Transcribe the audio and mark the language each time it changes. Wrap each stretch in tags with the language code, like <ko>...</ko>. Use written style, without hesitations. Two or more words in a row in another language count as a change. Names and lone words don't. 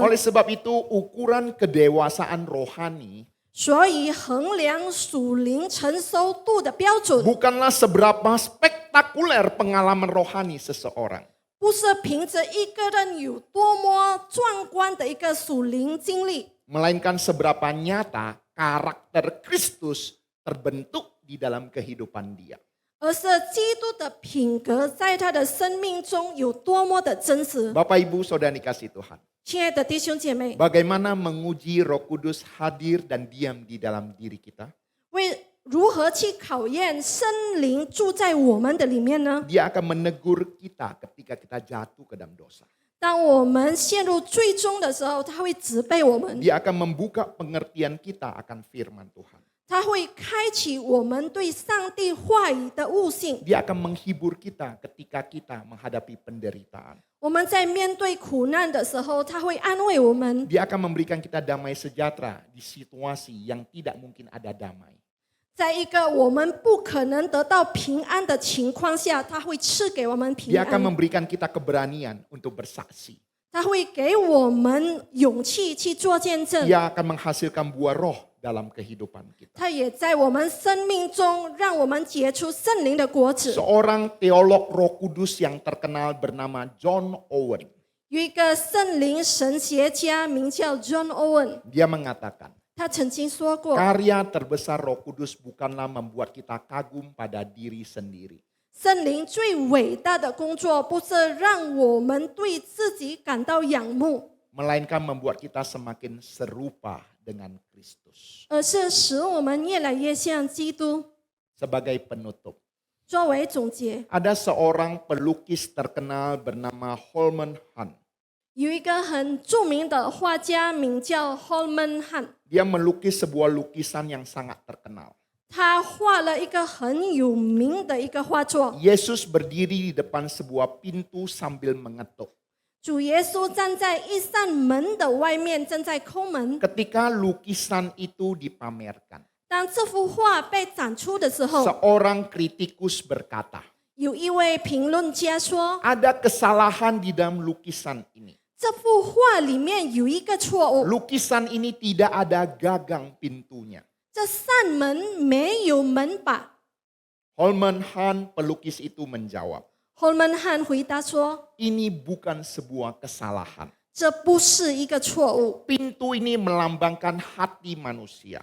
<id>Oleh sebab itu ukuran kedewasaan rohani</id> <zh>所以衡量属灵成熟度的标准，</zh> <id>bukanlah seberapa spektakuler pengalaman rohani seseorang.</id> <zh>不是凭着一个人有多么壮观的一个属灵经历，</zh> <id>Melainkan seberapa nyata karakter Kristus terbentuk di dalam kehidupan dia.</id> <zh>而是基督的品格在他的生命中有多么的真实。</zh> <id>Bapak Ibu Saudara dikasih Tuhan.</id> <zh>亲爱的弟兄姐妹，</zh> <id>Bagaimana menguji Roh Kudus hadir dan diam di dalam diri kita?</id> <zh>如何去考验圣灵住在我们的里面呢？</zh> <id>Dia akan menegur kita ketika kita jatuh ke dalam dosa.</id> <zh>当我们陷入最终的时候，他会责备我们，</zh> <id>Dia akan membuka pengertian kita akan firman Tuhan.</id> <zh>他会开启我们对上帝话语的悟性。</zh> <id>Dia akan menghibur kita ketika kita menghadapi penderitaan.</id> <zh>我们在面对苦难的时候，他会安慰我们。</zh> <id>Dia akan memberikan kita damai sejahtera di situasi yang tidak mungkin ada damai.</id> <zh>在一个我们不可能得到平安的情况下，他会赐给我们平</zh> <id>Dia akan</id> <zh>安，</zh> <id>memberikan kita keberanian untuk bersaksi.</id> <zh>他会给我们勇气去做见证。</zh> <id>Dia akan menghasilkan buah roh dalam kehidupan kita.</id> <zh>他也在我们生命中让我们结出圣灵的果子。</zh> <id>Seorang teolog Roh Kudus yang terkenal bernama John Owen.</id> <zh>有一个圣灵神学家名叫 John Owen，</zh> <id>Dia mengatakan,</id> <zh>他曾经说过，</zh> <id>karya terbesar Roh Kudus bukanlah membuat kita kagum pada diri sendiri.</id> <zh>圣灵最伟大的工作不是让我们对自己感到仰慕，</zh> <id>Melainkan membuat kita semakin serupa dengan Kristus.</id> <zh>而是使我们越来越像基督。</zh> <id>Sebagai penutup,</id> <zh>作为总结，</zh> <id>ada seorang pelukis terkenal bernama Holman Hunt.</id> <zh>有一个很著名的画家名叫 Holman Hunt，</zh> <id>Dia melukis sebuah lukisan yang sangat terkenal.</id> <zh>他画了一个很有名的一个画作。</zh> <id>Yesus berdiri di depan sebuah pintu sambil mengetuk.</id> <zh>主耶稣站在一扇门的外面，正在抠门。</zh> <id>Ketika lukisan itu dipamerkan,</id> <zh>当这幅画被展出的时候，</zh> <id>seorang kritikus berkata,</id> <zh>有一位评论家说，</zh> <id>ada kesalahan di dalam lukisan ini.</id> <zh>这幅画里面有一个错误，</zh> <id>Lukisan ini tidak ada gagang pintunya.</id> <zh>这扇门没有门把。</zh> <id>Holman Hunt pelukis itu menjawab,</id> <zh>Holman Hunt 回答说，</zh> <id>ini bukan sebuah kesalahan.</id> <zh>这不是一个错误，</zh> <id>Pintu ini melambangkan hati manusia.</id>